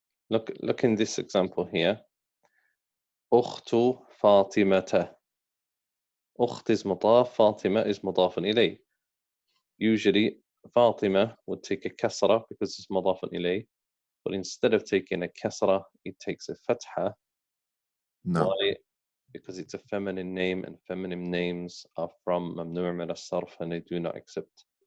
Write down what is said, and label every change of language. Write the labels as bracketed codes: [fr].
[en] Look in this example here. [ar] أخت فاطمة. [en] أخت is مضاف, فاطمة is مضاف إليه. Usually Fatima would take a kasra because it's مضاف إليه, but instead of taking a kasra, it takes a fatha. No. Why? Because it's a feminine name, and feminine names are from ممنوع من الصرف, and they do not accept